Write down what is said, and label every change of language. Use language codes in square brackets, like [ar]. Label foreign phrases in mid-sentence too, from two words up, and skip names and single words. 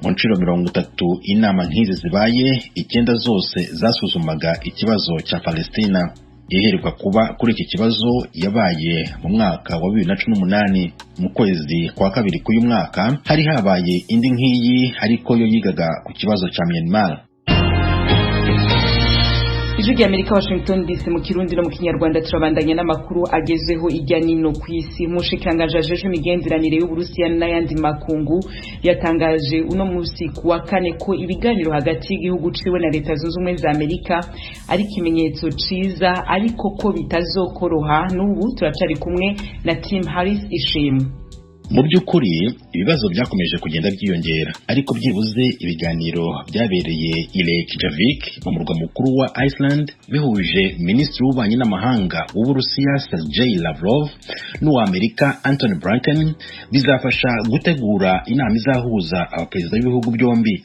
[rw] mu nshuro 30 inama nk'izi zibaye 9 zose zasuzumaga ikibazo cya Palestina. Iheruka kuba kuri iki kibazo yabaye mu mwaka wa 2018 mu kwezi kwa kabiri k'uyu mwaka. Hari habaye indi nk'iyi ariko yo yigaga ku kibazo cya Myanmar. [rn] Ijwi ry'Amerika Washington DC mu Kirundi no mu Kinyarwanda turabandanya n'amakuru agezeho ijya nino kw'isi. Umushikiranganji ajejwe imigenderanire y'Uburusiya n'ayandi makungu yatangaje uno musi kuwa kane ko ibiganiro hagati y'igihugu ciwe na Leta Zunze Ubumwe za Amerika ari kimenyetso ciza, ariko ko bitazokoroha. N'ubu turacari kumwe na Tim Harris ishimwe. [rw] Mu by'ukuri ibibazo byakomeje kugenda byiyongera, ariko byibuze ibiganiro byabereye i Reykjavik mu murwa mukuru wa Iceland bihuje Minisitiri w'Ububanyi n'Amahanga w'Uburusiya Sergei Lavrov n'uw'Amerika Antony Blinken bizafasha gutegura inama izahuza abaperezida b'ibihugu byombi.